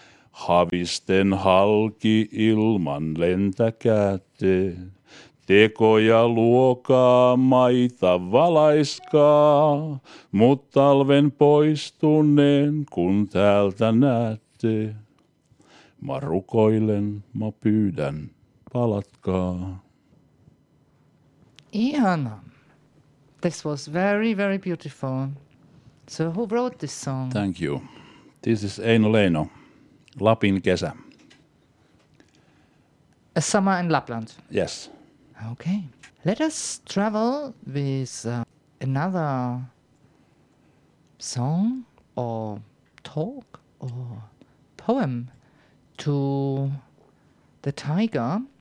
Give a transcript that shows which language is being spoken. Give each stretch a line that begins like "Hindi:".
Finnish: Havisten halki ilman lentäkäätte, tekoja luokaa, maita valaiskaa. Mut talven poistuneen, kun täältä näette, mä rukoilen, mä pyydän. Palatkaa. Ihana.
English: This was very, very beautiful. So who wrote this song? Thank you. This is Eino Leino, Lapin kesä. A summer in Lapland. Yes. Okay. Let us travel with another song or talk or poem to the tiger.